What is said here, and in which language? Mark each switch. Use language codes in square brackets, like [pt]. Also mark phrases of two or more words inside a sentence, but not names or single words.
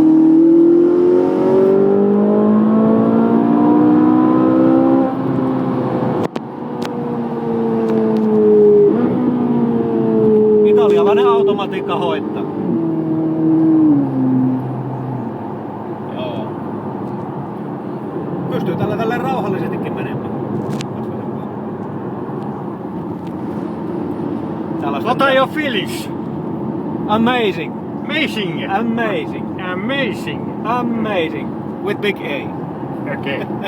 [fi] Italialainen automatiikka hoittaa. Joo. Pystyy tällä rauhallisestikin menemään. [en] What are your feelings? Amazing. Amazing. Amazing. Amazing. Amazing. With big A. Okay.